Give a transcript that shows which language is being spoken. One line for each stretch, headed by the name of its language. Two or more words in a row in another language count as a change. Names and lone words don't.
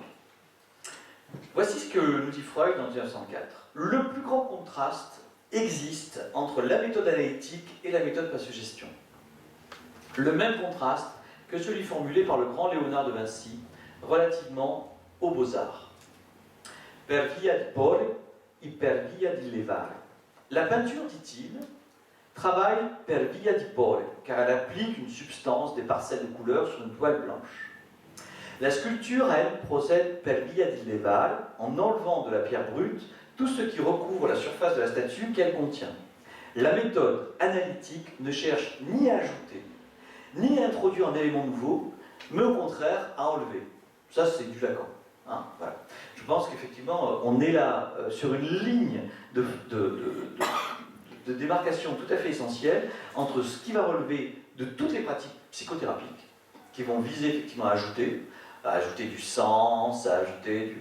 French: Voici ce que nous dit Freud en 1904. Le plus grand contraste existe entre la méthode analytique et la méthode par suggestion. Le même contraste que celui formulé par le grand Léonard de Vinci relativement aux beaux-arts.
Italian: Per via di pore e per via di levare.
French: La peinture, dit-il, travaille
Italian: per via di pore,
French: car elle applique une substance, des parcelles de couleurs sur une toile blanche. La sculpture, elle, procède
Italian: per via di levare,
French: en enlevant de la pierre brute tout ce qui recouvre la surface de la statue qu'elle contient. La méthode analytique ne cherche ni à ajouter, ni à introduire un élément nouveau, mais au contraire à enlever. Ça, c'est du Lacan. Hein, voilà. Je pense qu'effectivement, on est là sur une ligne de démarcation tout à fait essentielle entre ce qui va relever de toutes les pratiques psychothérapiques, qui vont viser effectivement à ajouter du sens, à ajouter du...